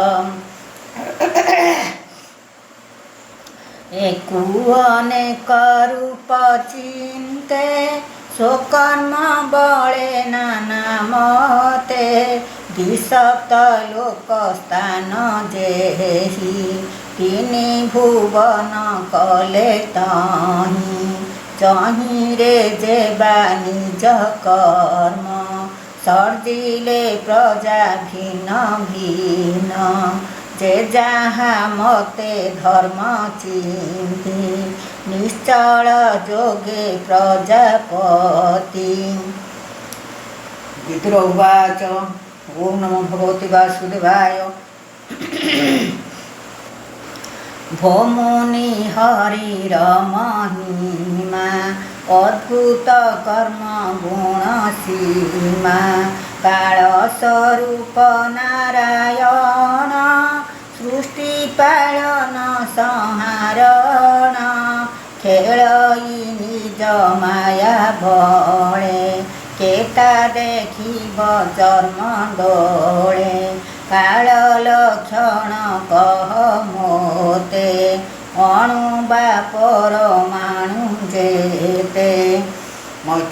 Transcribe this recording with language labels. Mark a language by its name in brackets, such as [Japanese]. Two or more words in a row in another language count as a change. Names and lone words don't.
[Odia] ଏକୁ ଅନେକ ରୂପ ଚିନ୍ତେ ସ୍ୱକର୍ମ ବଳେ ନାନା ମତେ ଦ୍ୱିସପ୍ତ ଲୋକ ସ୍ଥାନ ଯେହି ତିନି ଭୁବନ କଲେ ତାହି ଚହି ରେ ଯେବା ନିଜ କର୍ମ ସର୍ଜିଲେ ପ୍ରଜା ଭିନ୍ନ ଭିନ୍ନ ଯେ ଯହାଁ ମତେ ଧର୍ମ ଚିନ୍ତି ନିଶ୍ଚଳ ଯୋଗେ ପ୍ରଜାପତି। [Sanskrit] विदुरवाच ओम नमो भगवते वासुदेवाय। [Odia] ଭୋ ମୁନି ହରିର ମହିମା ଅଦ୍ଭୁତ କର୍ମ ଗୁଣ ସୀମା କାଳ ସ୍ୱରୂପ ନାରାୟଣ ସୃଷ୍ଟି ପାଳନ ସଂହାରଣ ଖେଳଇ ନିଜ ମାୟା ବଳେ କେତେ ଦେଖିବ ଜନ୍ମ ଡୋଳେ କାଳ ଲକ୍ଷଣ କହ ମୋତେ ଅଣୁ ବା ପରମାଣୁ ଯେତେ।